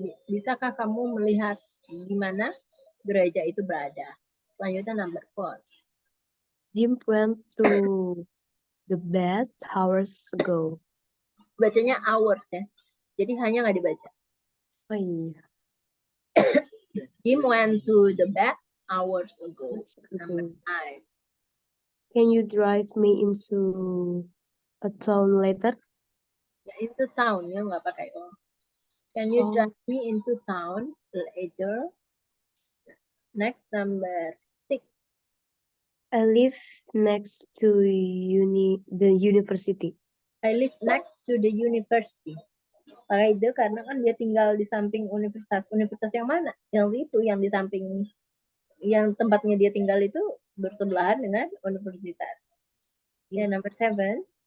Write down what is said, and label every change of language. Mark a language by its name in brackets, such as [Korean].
[Indonesian] Bisakah kamu melihat di mana gereja itu berada? Selanjutnya [English] number four. Jim went to the bed hours ago. [Indonesian] Bacanya [English] hours [Indonesian] ya. Jadi hanya nggak dibaca. Oh iya. [English] Jim went to the bed hours ago. Number five. Can you drive me into a town later? [Indonesian] Ya, [English] into town [Indonesian] ya, nggak pakai o. [English] Can you drive me into town later? Next, number six. I live next to the university. I live next to the university. [Indonesian] Pakai the karena kan dia tinggal di samping universitas. Universitas yang mana? Yang itu, yang di samping, yang tempatnya dia tinggal itu bersebelahan dengan universitas. Ya, [English] number seven.